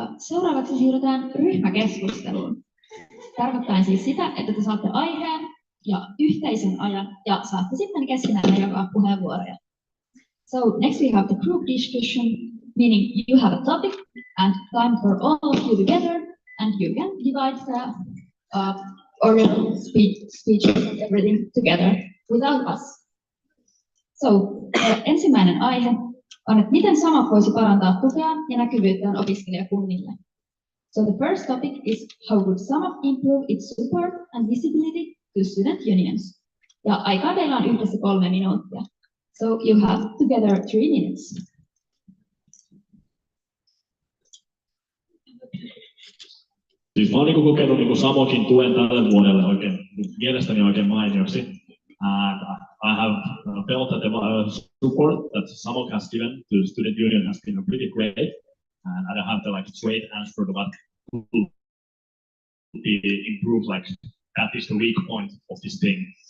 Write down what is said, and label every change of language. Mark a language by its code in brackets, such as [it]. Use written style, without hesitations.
[fi] Seuraavaksi siirrytään ryhmäkeskusteluun. Tarkoittaen siis sitä, että te saatte aiheen ja yhteisen ajan ja saatte sitten keskenään jakaa puheenvuoroja. [en] So next we have the group discussion, meaning you have a topic and time for all of you together, and you can divide the speech and everything together without us. [fi] So ensimmäinen aihe on, että miten SAMOK voisi parantaa tukea ja näkyvyyttään opiskelijakunnille. [en] So the first topic is how would SAMOK improve its support and visibility to student unions. [fi] Ja aikaa teillä on yhdessä 3 minuuttia. [en] So you have together 3 minutes. [fi] Siis mä oon kokenut SAMOKin tuen tälle vuodelle mielestäni oikein mainioksi. [en] And I have felt that the support that SAMOK has given to the student union has been pretty great. And I don't have the straight answer to what could be improved. That is the weak point of this thing.